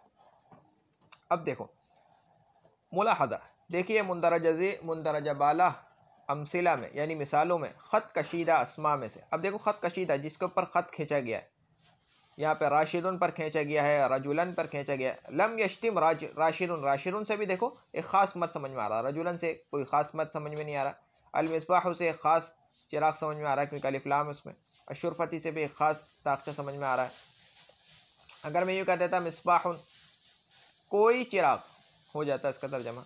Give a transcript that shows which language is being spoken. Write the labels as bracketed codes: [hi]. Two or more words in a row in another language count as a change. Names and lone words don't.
[ur] اب دیکھو ملاحظہ، دیکھیے مندرجہ بالا امثلہ میں یعنی مثالوں میں خط کشیدہ اسماء میں سے، اب دیکھو خط کشیدہ جس کے اوپر خط کھینچا گیا ہے، یہاں پہ راشدن پر کھینچا گیا ہے، رجولن پر کھینچا گیا ہے. [ar] لم یشتم راشدن، [ur] راشدن سے بھی دیکھو ایک خاص مرد سمجھ میں آ رہا، رجولن سے کوئی خاص مرد سمجھ میں نہیں آ رہا. المصباح سے ایک خاص چراغ سمجھ میں آ رہا ہے کیونکہ الف لام اس میں. الشرفتی سے بھی ایک خاص طاقت سمجھ میں آ رہا ہے. اگر میں یوں کہہ دیتا مصباح کوئی چراغ ہو جاتا ہے اس کا ترجمہ.